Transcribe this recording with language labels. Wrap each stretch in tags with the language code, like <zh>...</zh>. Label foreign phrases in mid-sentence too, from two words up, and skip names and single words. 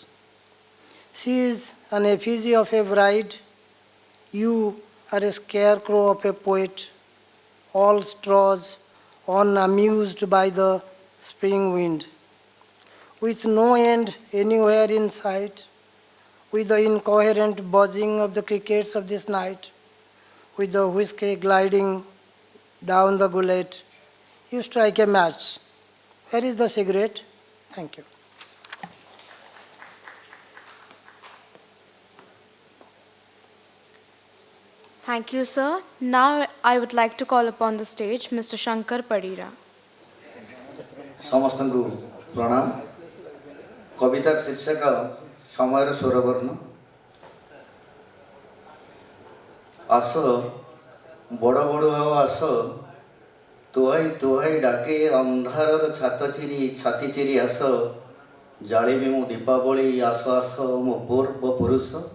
<en>She is an effigy of a bride, you are a scarecrow of a poet, all straws, unamused by the spring wind, with no end anywhere in sight, with the incoherent buzzing of the crickets of this night, with the whiskey gliding down the gullet, you strike a match. Where is the cigarette? Thank you. Thank you, sir. Now I would like to call upon the stage Mr. Shankar Padira.</en> <or>ସମସ୍ତଙ୍କୁ ପ୍ରଣାମ। କବିତାର ଶୀର୍ଷକ ସମୟର ସ୍ୱରବର୍ଣ୍ଣ। ଆସ ବଡ଼ ବଡ଼ ଆଉ ଆସ, ତୁହାଇ ତୁହାଇ ଡାକେ ଅନ୍ଧାରର ଛାତ ଚିରି ଛାତି ଚିରି ଆସ, ଜାଳିବି ମୁଁ ଦୀପାବଳି ଆସ ଆସ ମୋ ପୂର୍ବ ପୁରୁଷ।</or>